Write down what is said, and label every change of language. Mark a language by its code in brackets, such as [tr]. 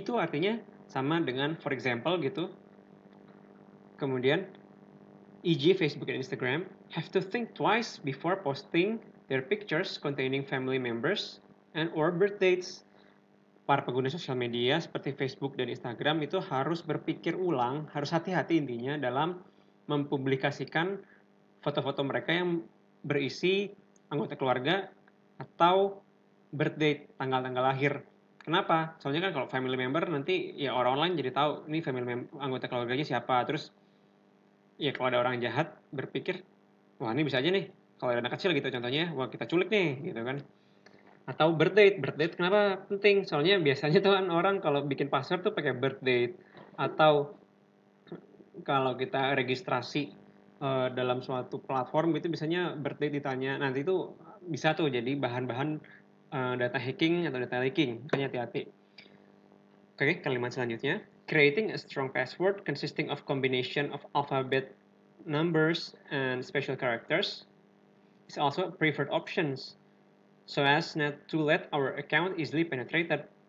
[id] itu artinya sama dengan [en] for example [id] gitu. Kemudian, e.g. [en] Facebook dan Instagram, have to think twice before posting their pictures containing family members and or birth dates. [id] Para pengguna sosial media seperti Facebook dan Instagram itu harus berpikir ulang, harus hati-hati intinya dalam mempublikasikan foto-foto mereka yang berisi anggota keluarga atau birthday, tanggal-tanggal lahir. Kenapa? Soalnya kan kalau family member nanti ya orang lain jadi tahu ini anggota keluarganya siapa. Terus ya kalau ada orang jahat berpikir, wah ini bisa aja nih kalau ada anak kecil gitu contohnya, wah kita culik nih gitu kan. Atau birth date kenapa penting? Soalnya biasanya tuh kan orang kalau bikin password tuh pakai birth date, atau kalau kita registrasi dalam suatu platform itu biasanya birth date ditanya. Nanti itu bisa tuh jadi bahan-bahan data hacking atau data leaking. Makanya hati-hati. Oke, kalimat selanjutnya. [en] Creating a strong password consisting of combination of alphabet, numbers, and special characters is also a preferred options, so as not to let our account easily penetrated.